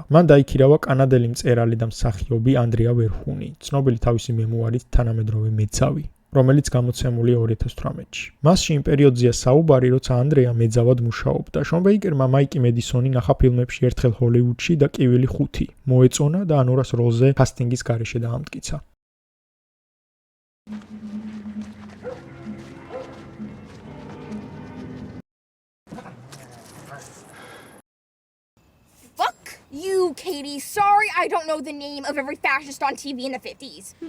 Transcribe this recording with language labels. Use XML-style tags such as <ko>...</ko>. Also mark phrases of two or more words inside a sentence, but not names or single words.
<ka>მან დაიქირავა კანადელი მწერალი და მსახიობი ანდრია ვერჰუნი, ცნობილი თავისი მემუარით თანამედროვე მეძავი, რომელიც გამოცემულია 2018-ში. მასში იმ პერიოდზეა საუბარი, როცა ანდრეა მეძავად მუშაობდა. შონ ბეიკერმა მაიკი მედისონი ნახა ფილმებში ერთხელ ჰოლივუდში და კივილი 5 მოეწონა და ანორას როლზე კასტინგის გარეშე დაამტკიცა.</ka> <en>You, Katie. Sorry, I don't know the name of every fascist on TV in the 50s.</en>